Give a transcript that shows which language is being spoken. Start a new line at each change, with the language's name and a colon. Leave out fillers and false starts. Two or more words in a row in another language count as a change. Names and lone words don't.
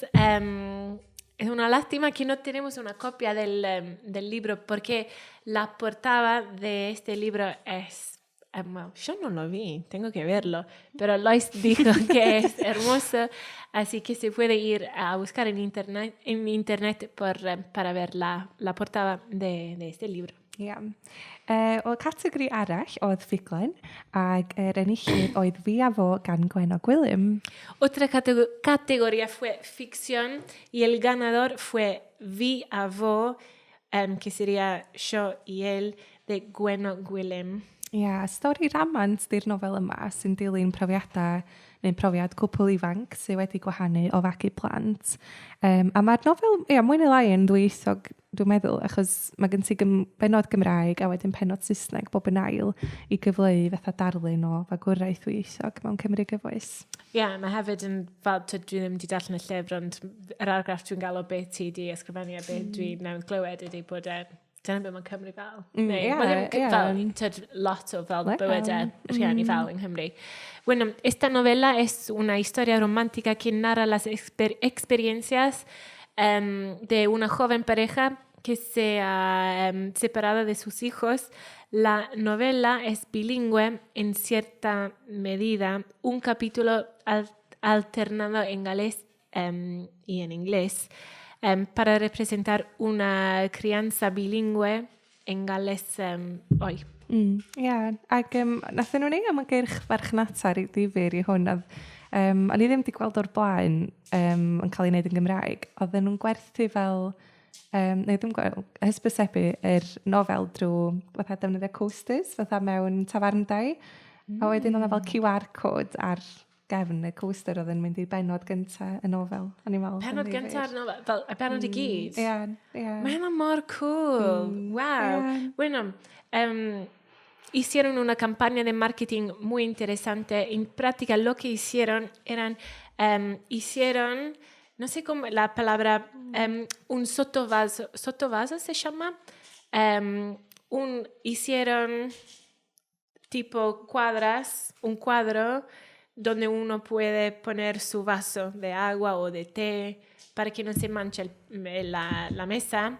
Spanish: Es una lástima que no tenemos una copia del libro porque la portada de este libro es... Bueno, yo no lo vi, tengo que verlo, pero Lois dijo que es hermoso, así que se puede ir a buscar en internet para ver la portada de este libro.
Welsh: Ia. O categori arall oedd ffuglen, ac yr enillydd oedd Fi a Fo gan Gwenno Gwilym.
Spanish: Otra categoría fue ficción y el ganador fue Vi a Vo, que sería Yo y Él, de Gwenno Gwilym.
Welsh: Ia, stori ramant di'r nofel yma sy'n dilyn profiadau neu'n profiad cwpl ifanc sydd wedi gwahanu o fagu plant. A mae'r nofel, mwy neu lai yn ddwyieithog, dwi'n meddwl, achos mae gen ti benod Gymraeg a wedyn penod Saesneg bob yn ail i gyfleu fatha darlun o fagwraeth ddwyieithog mewn Cymru gyfoes. Mae hefyd yn fel dwi ddim wedi darllen y llyfr, ond yr argraff dwi'n gael o beth ti wedi ysgrifennu a beth dwi'n newydd glywed ydy bod dyna beth mae'n Cymru fel. Lot o fel bywydau rhieni fel en Cymru.
Spanish: Bueno, esta novela es una historia romántica que narra las experiencias de una joven pareja que se ha separado de sus hijos. La novela es bilingüe en cierta medida, un capítulo alternado en galés y en inglés. Para representar una crianza bilingüe en galés hoy.
Welsh: Ac nathon nhw'n ei am y gyrch farchnata ddifyr i hwn. O'n i ddim wedi gweld o'r blaen yn cael ei wneud yn Gymraeg. Oedden nhw'n gwerthu fel, neu ddim gweld, hysbysebu yr nofel drwy fatha defnyddio coasters, fatha mewn tafarndau. A wedyn oedd fel
English: QR code
Welsh: ar gefn y coaster oedd yn mynd i'r benod gyntaf y nofel. Penod gyntaf nofel? Fel y benod i gyd? Mae hynna mor cool. Wow.
Spanish: Bueno, hicieron una campaña de marketing muy interesante. En práctica lo que hicieron hicieron, no sé cómo la palabra, un sotovaso se llama. Hicieron tipo un cuadro donde uno puede poner su vaso de agua o de té para que no se manche la mesa.